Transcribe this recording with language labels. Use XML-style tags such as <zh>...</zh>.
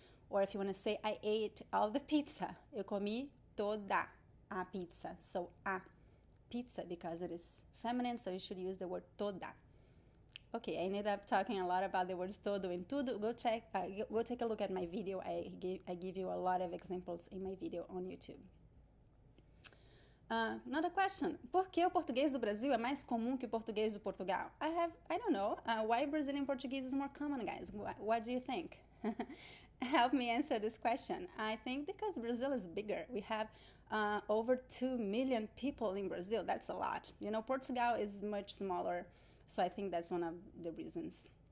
<en>Or if you want to say, I ate all the pizza,</en> <pt>eu comi toda a pizza.</pt> <en>So a pizza, because it is feminine, so you should use the word toda. Okay, I ended up talking a lot about the words todo and tudo. Go take a look at my video. I give you a lot of examples in my video on YouTube. Another question.</en> <pt>Por que o português do Brasil é mais comum que o português do Portugal?</pt> <en>I don't know. Why Brazilian Portuguese is more common, guys? What do you think? Help me answer this question. I think because Brazil is bigger. We have over 2 million people in Brazil. That's a lot. You know, Portugal is much smaller. So I think that's one of the reasons.</en>